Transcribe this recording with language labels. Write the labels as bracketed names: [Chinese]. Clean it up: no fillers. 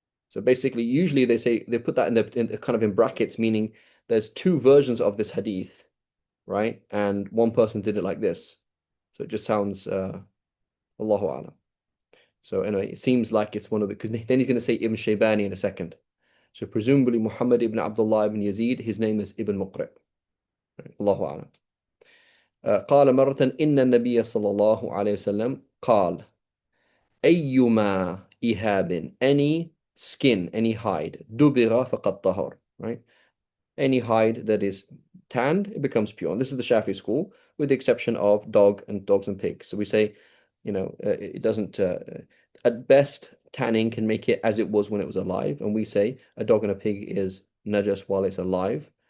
[English] So basically, usually they say they put that in kind of in brackets, meaning there's two versions of this hadith, right? And one person did it like this. So it just sounds Allahu A'lam. So anyway, it seems like it's one of the, because then he's going to say Ibn Shaybani in a second. So presumably Muhammad ibn Abdullah ibn Yazid, his name is Ibn Muqri'. Right? Allahu A'lam. [Arabic] قال مرة إن النبي صلى الله عليه وسلم قال أيما إهاب, [English] any skin, any hide, [Arabic] دبغ فقد طهر, [English] right? Any hide that is tanned, it becomes pure. And this is the Shafi school, with the exception of dogs and pigs. So we say, it doesn't, at best, tanning can make it as it was when it was alive. And we say a dog and a pig is najas while it's alive.